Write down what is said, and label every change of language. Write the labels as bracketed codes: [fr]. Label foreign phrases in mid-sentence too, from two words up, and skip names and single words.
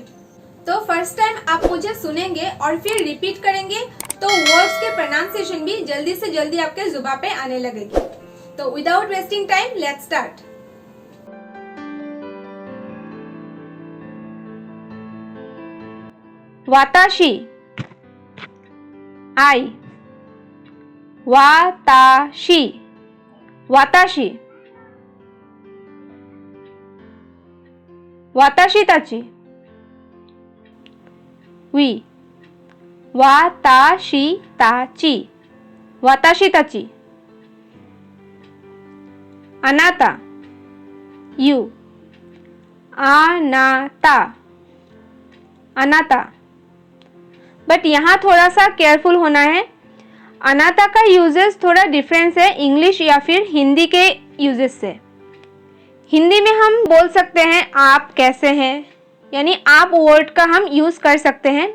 [hi] तो [en] first time [hi] आप मुझे सुनेंगे और फिर रिपीट करेंगे तो वर्ड्स के प्रोनाउंसिएशन भी जल्दी से जल्दी आपके जुबान पे आने लगेगी। [en] तो without wasting time let's start. [ja] वाताशी, आई, 私、私、私たち, वी, 私たち、私たち、あなた, यू, あなた、あなた. [hi] बट यहाँ थोड़ा सा केयरफुल होना है। अनाता का यूजेस थोड़ा डिफरेंस है इंग्लिश या फिर हिंदी के यूजेस से। हिंदी में हम बोल सकते हैं आप कैसे हैं, यानी आप वर्ड का हम यूज़ कर सकते हैं।